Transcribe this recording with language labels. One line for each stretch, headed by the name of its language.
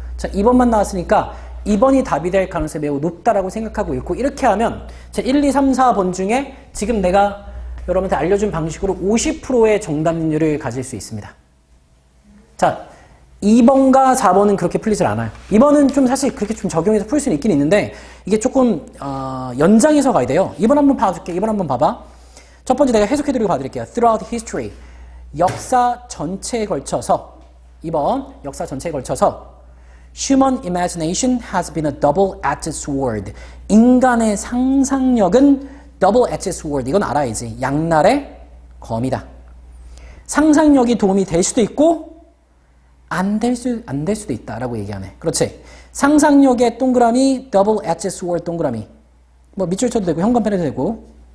Korean: 자, 2번만 나왔으니까 2번이 답이 될 가능성이 매우 높다라고 생각하고 있고, 이렇게 하면 자, 1, 2, 3, 4번 중에 지금 내가 여러분한테 알려준 방식으로 50%의 정답률을 가질 수 있습니다. 자, 2번과 4번은 그렇게 풀리질 않아요. 2번은 좀 사실 그렇게 좀 적용해서 풀 수는 있긴 있는데 이게 조금 연장해서 가야 돼요. 2번 한번 봐줄게. 2번 한번 봐봐. 첫 번째 내가 해석해드리고 봐드릴게요.
English: Throughout history,
Korean: 역사 전체에 걸쳐서 2번 역사 전체에 걸쳐서
English: Human imagination has been a double-edged sword.
Korean: 인간의 상상력은 double-edged sword. 이건 알아야지. 양날의 검이다. 상상력이 도움이 될 수도 있고 안 될 수도 있다라고 얘기하네. 그렇지. 상상력의 동그라미, double edged sword 동그라미. 뭐 밑줄 쳐도 되고 현관펜해도 되고.